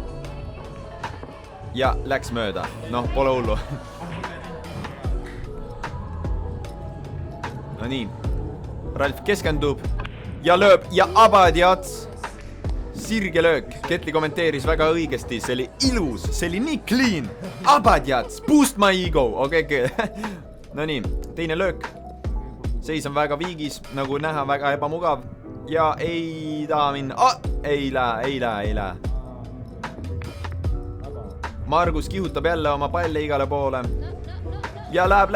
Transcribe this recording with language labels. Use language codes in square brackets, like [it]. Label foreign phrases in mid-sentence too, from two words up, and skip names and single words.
[et] Ja läks mööda, noh, pole hullu. No nii, Ralf keskendub ja lööb ja Abadi Ats. Sirge löök, Ketli kommenteeris väga õigesti, see oli ilus, see oli nii clean. [en] Abadi Ats, boost my ego, [et] okei. No nii, teine löök. Seis on väga viigis, nagu näha, väga ebamugav. Ja ei taha minna, ei lähe. Margus kihutab jälle oma palle igale poole. Ja läheb.